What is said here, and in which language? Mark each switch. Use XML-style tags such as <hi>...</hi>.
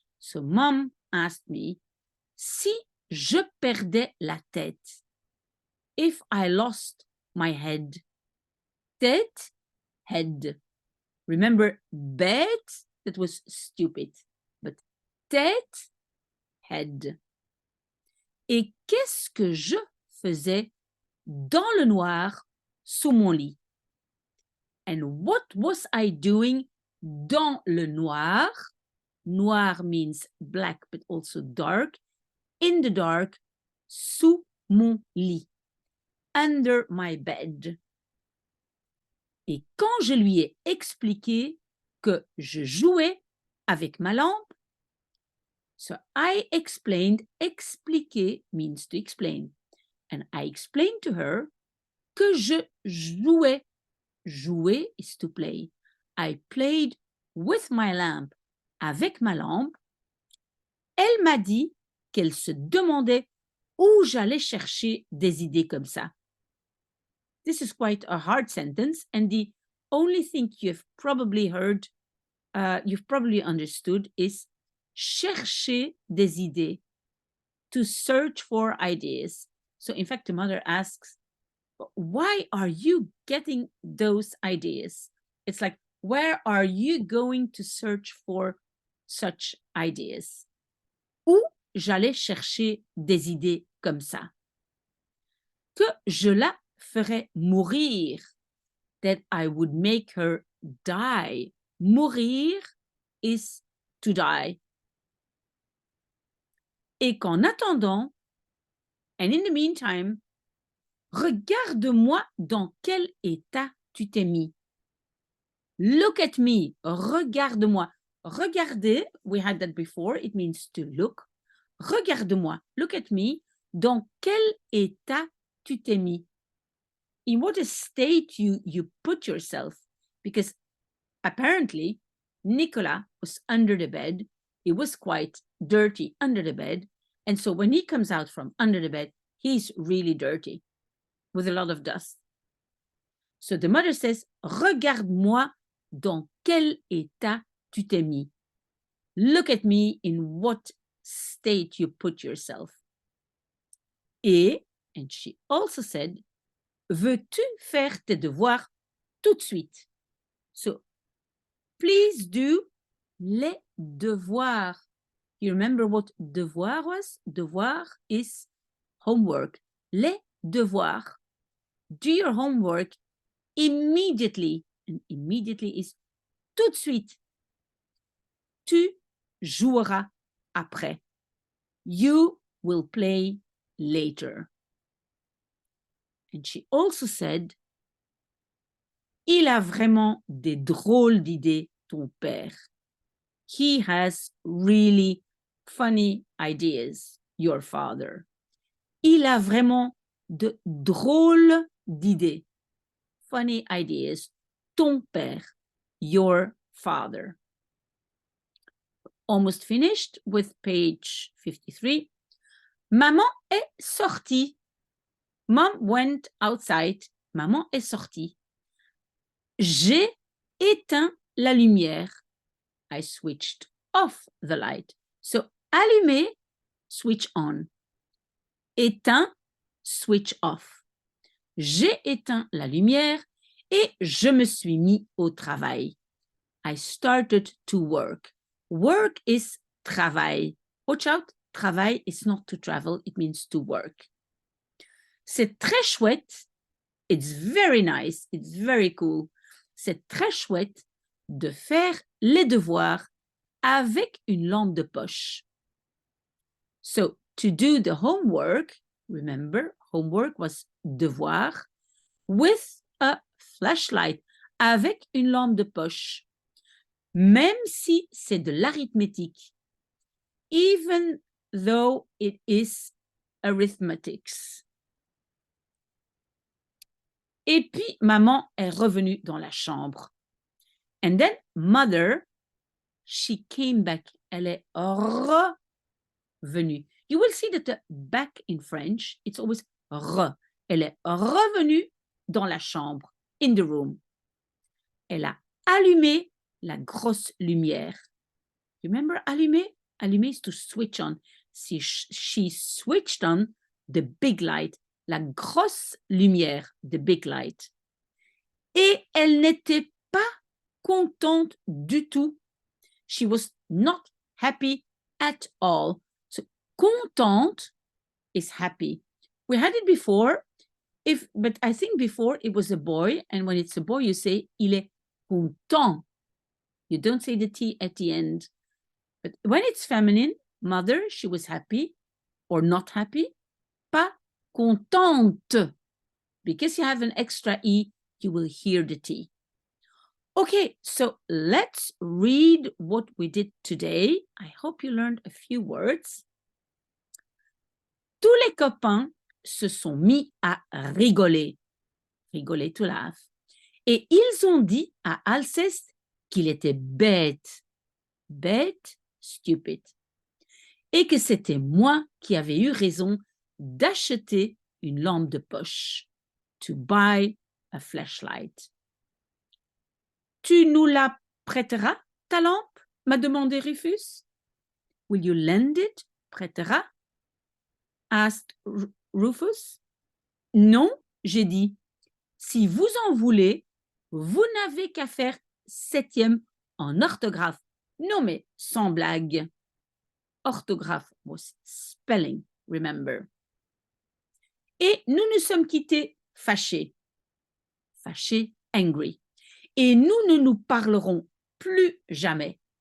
<en>So mom asked me,</en> <fr>si je perdais la tête,</fr> <en>if I lost my head. Tête, head. Remember, bête, that was stupid. But tête, head.</en> <fr>Et qu'est-ce que je faisais dans le noir sous mon lit?</fr> <en>And what was I doing</en> <fr>dans le noir?</fr> <en>Noir means black, but also dark. In the dark,</en> <fr>sous mon lit.</fr> <en>Under my bed.</en> <fr>Et quand je lui ai expliqué que je jouais avec ma lampe,</fr> <en>so I explained, expliquer means to explain. And I explained to her</en> <fr>que je jouais.</fr> <en>Jouer is to play. I played with my lamp,</en> <fr>avec ma lampe. Elle m'a dit qu'elle se demandait où j'allais chercher des idées comme ça.</fr> <en>This is quite a hard sentence, and the only thing you've probably heard you've probably understood, is</en> <fr>chercher des idées,</fr> <en>to search for ideas. So in fact, the mother asks, why are you getting those ideas? It's like, where are you going to search for such ideas?</en> <fr>Où j'allais chercher des idées comme ça? Que je la ferais mourir.</fr> <en>That I would make her die. Mourir is to die.</en> <fr>Et qu'en attendant,</fr> <en>and in the meantime,</en> <fr>regarde-moi dans quel état tu t'es mis.</fr> <en>Look at me. Regarde-moi. Regarder, we had that before, it means to look. Regarde-moi. Look at me.</en> <fr>Dans quel état tu t'es mis?</fr> <en>In what state you put yourself? Because apparently, Nicolas was under the bed. He was quite dirty under the bed. And so when he comes out from under the bed, he's really dirty with a lot of dust. So the mother says,</en> <fr>regarde-moi dans quel état tu t'es mis.</fr> <en>Look at me in what state you put yourself. And she also said,</en> <fr>veux-tu faire tes devoirs tout de suite?</fr> <en>So, please do les devoirs. You remember what devoir was? Devoir is homework.</en> <fr>Les devoirs.</fr> <en>Do your homework immediately. And immediately is</en> <fr>tout de suite. Tu joueras après.</fr> <en>You will play later. And she also said,</en> <fr>il a vraiment des drôles d'idées, ton père.</fr> <en>He has really funny ideas, your father.</en> <fr>Il a vraiment de drôles d'idées.</fr> <en>Funny ideas,</en> <fr>ton père,</fr> <en>your father. Almost finished with page 53.</en> <fr>Maman est sortie.</fr> <en>Mom went outside.</en> <fr>Maman est sortie. J'ai éteint la lumière.</fr> <en>I switched off the light. So, allumer, switch on. Éteint, switch off.</en> <fr>J'ai éteint la lumière et je me suis mis au travail.</fr> <en>I started to work. Work is travail. Watch out, travail is not to travel, it means to work.</en> <fr>C'est très chouette.</fr> <en>It's very nice, it's very cool.</en> <fr>C'est très chouette de faire les devoirs avec une lampe de poche.</fr> <en>So, to do the homework, remember, homework was devoir, with a flashlight,</en> <fr>avec une lampe de poche. Même si c'est de l'arithmétique,</fr> <en>even though it is arithmetics.</en> <fr>Et puis, maman est revenue dans la chambre.</fr> <en>And then, mother, she came back.</en> <fr>Elle est revenue.</fr> <en>You will see that the back in French, it's always re.</en> <fr>Elle est revenue dans la chambre,</fr> <en>in the room.</en> <fr>Elle a allumé la grosse lumière.</fr> <en>Remember allumer? Allumer is to switch on. She switched on the big light.</en> <fr>La grosse lumière,</fr> <en>the big light.</en> <fr>Et elle n'était pas contente du tout.</fr> <en>She was not happy at all. So, contente is happy. We had it before, but I think before it was a boy, and when it's a boy, you say,</en> <fr>il est content.</fr> <en>You don't say the T at the end. But when it's feminine, mother, she was happy or not happy.</en> <fr>Pas contente.</fr> <en>Because you have an extra E, you will hear the T. Okay, so let's read what we did today. I hope you learned a few words.</en> <fr>Tous les copains se sont mis à rigoler. Rigoler,</fr> <en>to laugh.</en> <fr>Et ils ont dit à Alceste qu'il était bête. Bête, stupid. Et que c'était moi qui avais eu raison d'acheter une lampe de poche.</fr> <en>To buy a flashlight.</en> <fr>Tu nous la prêteras? ta lampe? M'a demandé Rufus.</fr> <en>Will you lend it?</en> <fr>Prêtera?</fr> <en>Asked Rufus.</en> <fr>Non, j'ai dit. Si vous en voulez, vous n'avez qu'à faire 7e en orthographe. Non, mais sans blague.</fr> <en>Orthographe was spelling, remember.</en> <fr>Et nous nous sommes quittés fâchés. Fâchés, angry. Et nous ne nous parlerons plus jamais.</fr>